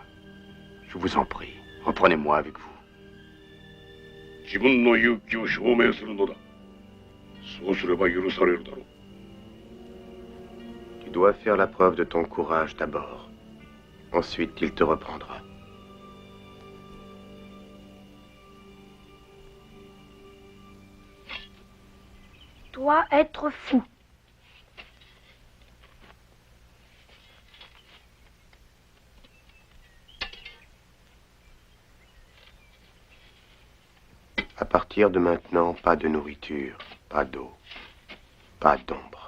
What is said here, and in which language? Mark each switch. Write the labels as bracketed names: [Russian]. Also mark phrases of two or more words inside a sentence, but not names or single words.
[French] Je vous en prie, reprenez-moi avec vous. [Japanese] 自分の勇気を証明するのだ。そうすれば許されるだろう。 [French] Tu dois faire la preuve de ton courage d'abord. Ensuite, il te reprendra. Toi, être fou. À partir de maintenant, pas de nourriture, pas d'eau, pas d'ombre.